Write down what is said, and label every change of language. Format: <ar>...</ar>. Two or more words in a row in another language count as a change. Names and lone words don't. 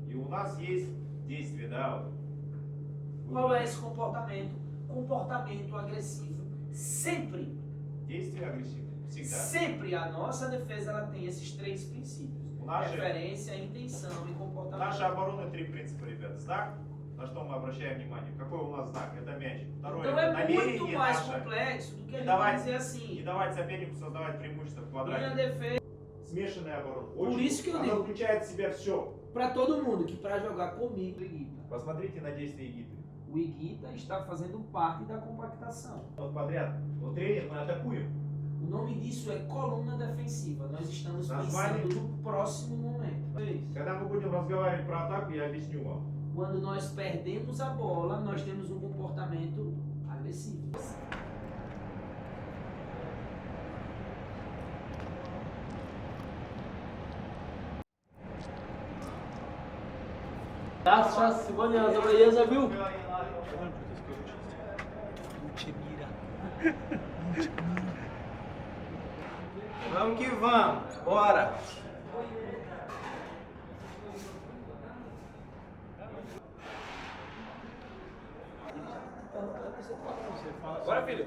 <ru>нас есть действие, да?</ru> <pt>Qual é esse comportamento? Comportamento agressivo. Sempre.</pt> <ru>Действие агрессивное. Всегда.</ru> <pt>Sempre a nossa defesa ela tem esses três princípios. Referência, intenção e comportamento.</pt> <ru>Наша оборона три принципа, ребят. Знак, на что мы обращаем внимание. Какой у нас знак? Это мяч. Второе,</ru> <pt>então</pt> <ru>это</ru> <pt>é muito</pt> <ru>намерение</ru> <pt>mais</pt> <ru>наше.</ru> <pt>complexo do que a</pt> <ru>Не</ru> <pt>gente</pt> <ru>давать,</ru> <pt>dizer assim.</pt> <ru>не давать сопернику создавать преимущество в</ru> <pt>Minha</pt> <ru>квадрате.</ru> <pt>defesa.</pt> <ru>Смешанная оборона.</ru> <pt>Por isso que eu</pt> <ru>Она</ru> <pt>digo</pt> <ru>включает в себя все.</ru> <pt>para todo mundo que para jogar comigo o Iguita.</pt> <ru>Посмотрите на действия Егиты.</ru> <pt>O Iguita está fazendo parte da compactação.</pt> <ru>Вот подряд. Вот тренер, мы атакуем.</ru> <pt>O nome disso é coluna defensiva. Nós estamos</pt> <ru>Название.</ru> <pt>pensando no próximo momento.</pt> <ru>Когда мы будем разговаривать про атаку, я объясню вам.</ru> <pt>Quando nós perdemos a bola, nós temos um comportamento agressivo.</pt> <ru>Сейчас сегодня я забил.</ru> <pt>Vamos que vamos, bora! Bora, filho.</pt>